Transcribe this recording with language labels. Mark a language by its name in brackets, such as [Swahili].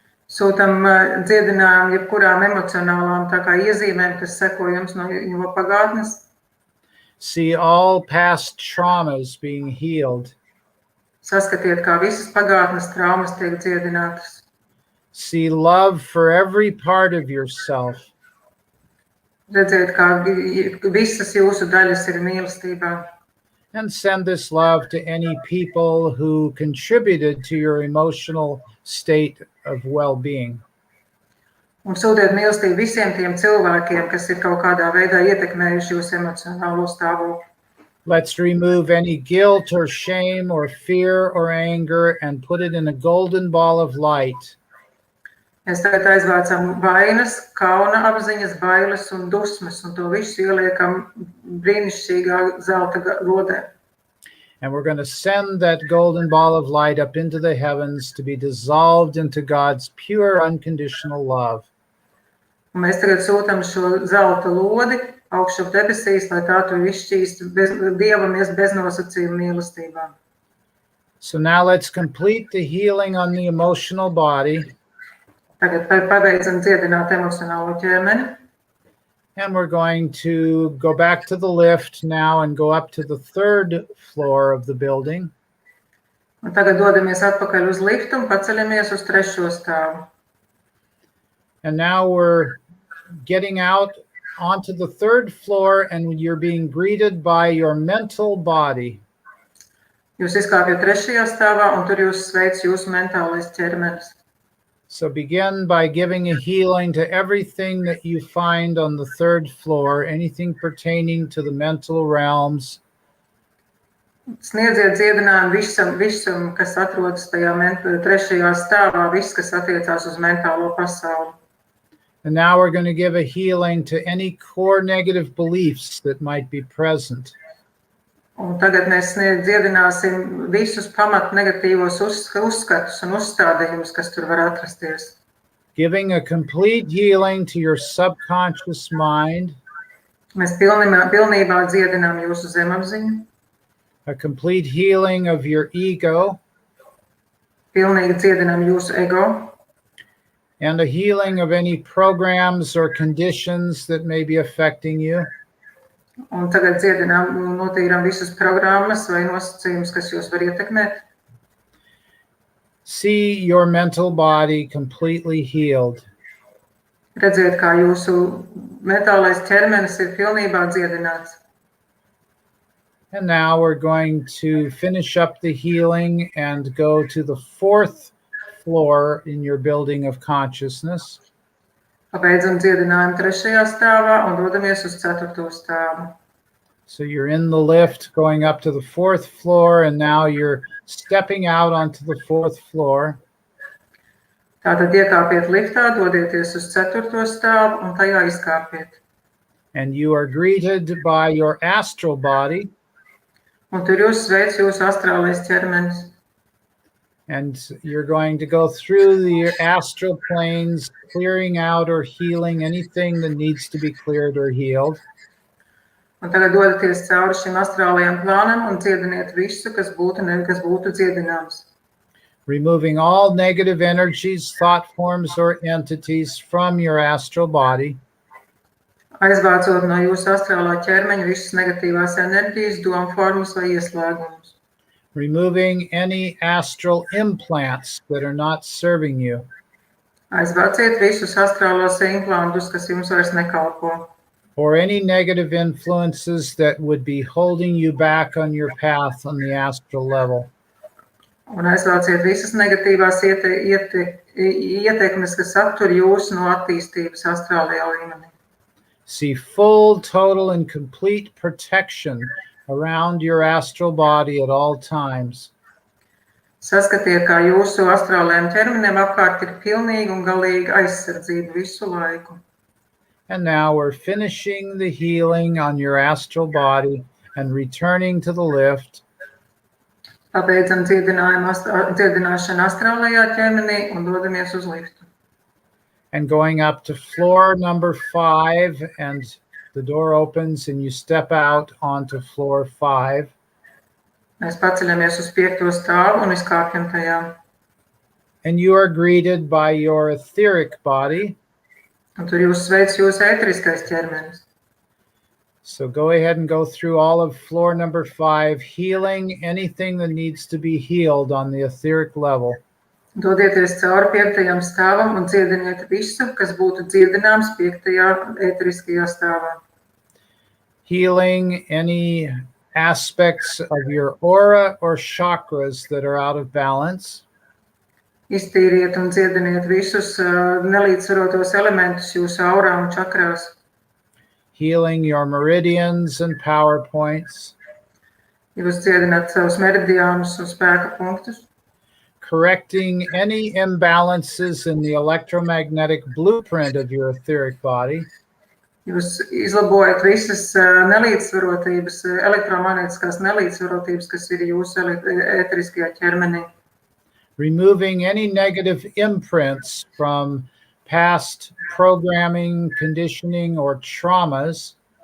[Latvian] Sūtam dziedinājumu jebkurām emocionālām tā kā iezīmēm, kas seko jums no pagātnes. [English] See all past traumas being healed. [Latvian] Saskatiet, kā visas pagātnes traumas tiek dziedinātas. [English] See love for every part of yourself. [Latvian] Redziet, kā visas jūsu daļas ir mīlestībā. [English] And send this love to any people who contributed to your emotional state of well-being. [Latvian] Un sūtiet mīlestību visiem tiem cilvēkiem, kas ir kaut kādā veidā ietekmējuši jūsu emocionālo stāvokli. [English] Let's remove any guilt or shame or fear or anger and put it in a golden ball of light. [Latvian] Mēs tagad aizvācam vainas, kauna apziņas, bailes un dusmas, un to visu ieliekam brīnišķīgā zelta lodē. [English] And we're going to send that golden ball of light up into the heavens to be dissolved into God's pure, unconditional love. [Latvian] Un mēs tagad sūtam šo zelta lodi augšup debesīs, lai tā tur izšķīst Dievamies beznosacījuma mīlestībā. [English] So now let's complete the healing on the emotional body. [Latvian] Tagad pabeidzam dziedināt emocionālo ķermeni. [English] And we're going to go back to the lift now and go up to the 3rd floor of the building. [Latvian] Un tagad dodamies atpakaļ uz liftu un paceļamies uz 3. stāvu. [English] And now we're getting out onto the 3rd floor and you're being greeted by your mental body. [Latvian] Jūs izkāpjat 3. stāvā un tur jūs sveic jūsu mentālais ķermenis. [English] So begin by giving a healing to everything that you find on the 3rd floor, anything pertaining to the mental realms. [Latvian] Sniedziet dziedinājumu visam, kas atrodas tajā 3. stāvā, viss, kas attiecās uz mentālo pasauli. [English] And now we're going to give a healing to any core negative beliefs that might be present. [Latvian] Un tagad mēs dziedināsim visus pamat negatīvos uzskatus un uzstādījumus, kas tur var atrasties. [English] Giving a complete healing to your subconscious mind. [Latvian] Mēs pilnībā dziedinām jūsu zemapziņu. [English] A complete healing of your ego. [Latvian] Pilnīgi dziedinām jūsu ego. [English] And a healing of any programs or conditions that may be affecting you. [Latvian] Un tagad dziedinām un notīrām visas programmas vai nosacījumus, kas jūs var ietekmēt. [English] See your mental body completely healed. [Latvian] Redziet, kā jūsu mentālais ķermenis ir pilnībā dziedināts. [English] And now we're going to finish up the healing and go to the 4th floor in your building of consciousness. [Latvian] Pabeidzam dziedinājumu 3. stāvā un dodamies uz 4. stāvu. [English] So you're in the lift going up to the 4th floor, and now you're stepping out onto the 4th floor. [Latvian] Tātad iekāpiet liftā, dodieties uz 4. stāvu un tajā izkāpiet. [English] And you are greeted by your astral body. [Latvian] Un tur jūs sveic jūsu astrālais ķermenis. [English] And you're going to go through the astral planes, clearing out or healing anything that needs to be cleared or healed. [Latvian] Un tagad dodaties cauri šim astrālajam plānam un dziediniet visu, kas būtu dziedināms. [English] Removing all negative energies, thought forms, or entities from your astral body. [Latvian] Aizvācot no jūsu astrālā ķermeņa visas negatīvās enerģijas, domu formas vai ieslēgumus. [English] Removing any astral implants that are not serving you. [Latvian] Aizvāciet visus astrālos implantus, kas jums vairs nekalpo. [English] Or any negative influences that would be holding you back on your path on the astral level. [Latvian] Un aizvāciet visas negatīvās ietekmes, kas aptur jūs no attīstības astrālajā līmenī. [English] See full, total, and complete protection around your astral body at all times. [Latvian] Saskatiet, kā jūsu astrālajiem ķermenim apkārt ir pilnīga un galīga aizsardzība visu laiku. [English] And now we're finishing the healing on your astral body and returning to the lift. [Latvian] Pabeidzam dziedināšanu astrālajā ķermenī un dodamies uz liftu. [English] And going up to floor number 5, and the door opens and you step out onto floor 5. [Latvian] Mēs paceļamies uz 5. stāvu un izkāpjam tajā. [English] And you are greeted by your etheric body. [Latvian] Un tur jūs sveic jūsu ēteriskais ķermenis. [English] So go ahead and go through all of floor number 5, healing anything that needs to be healed on the etheric level. [Latvian] Dodieties cauri 5. stāvam un dziediniet visu, kas būtu dziedināms 5. ēteriskajā stāvā. [English] Healing any aspects of your aura or chakras that are out of balance. [Latvian] Iztīriet un dziediniet visus nelīdzsvarotos elementus jūsu aurā un čakrās. [English] Healing your meridians and power points. [Latvian] Jūs dziedināt savus meridiānus un spēka punktus. [English] correcting any imbalances in the electromagnetic blueprint of your etheric body. [Latvian] Jūs izlabojat visas nelīdzsvarotības, elektromagnētiskās nelīdzsvarotības, kas ir jūsu ēteriskajā ķermenī. [English] Removing any negative imprints from past programming, conditioning, or traumas.